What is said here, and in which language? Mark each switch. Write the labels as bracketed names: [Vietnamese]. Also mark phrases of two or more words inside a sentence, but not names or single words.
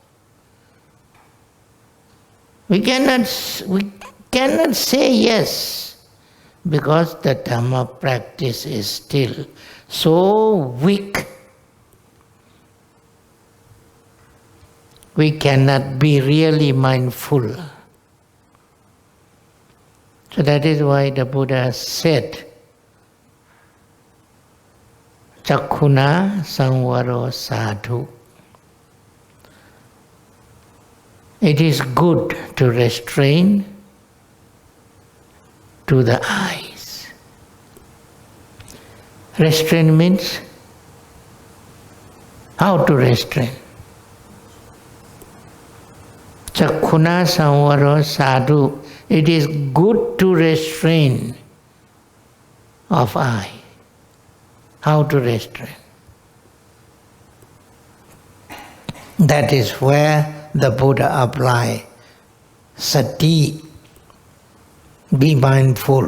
[English] We cannot say yes, because the Dhamma practice is still so weak. We cannot be really mindful. So that is why the Buddha said, [Pali] Chakkhuna samvaro sadhu. [English] It is good to restrain to the eyes. Restrain means how to restrain. [Pali] Chakkhuna samvaro sadhu. [English] It is good to restrain of eye. How to restrain? That is where the Buddha applied sati, be mindful.